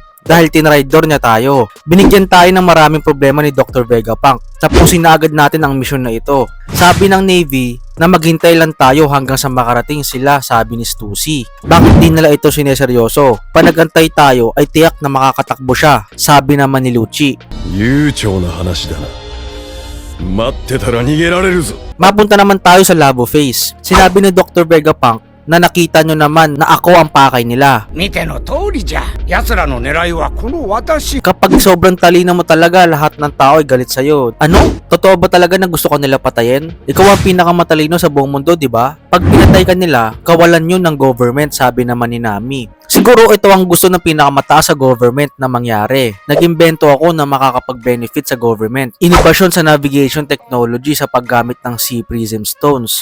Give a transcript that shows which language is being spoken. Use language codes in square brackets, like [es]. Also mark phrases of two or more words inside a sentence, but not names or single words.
[tl] Dahil tinraidor niya tayo. Binigyan tayo ng maraming problema ni Dr. Vegapunk. Tapusin na agad natin ang misyon na ito. Sabi ng Navy na maghintay lang tayo hanggang sa makarating sila, sabi ni Stussy. Bakit di nila ito sineseryoso? Panagantay tayo ay tiyak na makakatakbo siya, sabi naman ni Lucci. [ja] 悠長な話だな。待ってたら逃げられるぞ。 [tl] Mapunta naman tayo sa Labo Face. Sinabi ni Dr. Vegapunk na nakita nyo naman na ako ang pakay nila. [ja] 見ての通りじゃ。奴らの狙いはこの私。 [tl] Kapag sobrang talino mo talaga, lahat ng tao ay galit sa'yo. Ano? Totoo ba talaga na gusto ka nila patayin? Ikaw ang pinakamatalino sa buong mundo, di ba? Pag pinatay ka nila, kawalan yun ng government, sabi naman ni Nami. Siguro ito ang gusto ng pinakamataas sa government na mangyari. Nag-imbento ako na makakapag-benefit sa government. Inobasyon sa [en] navigation technology [tl] sa paggamit ng Sea Prism Stones.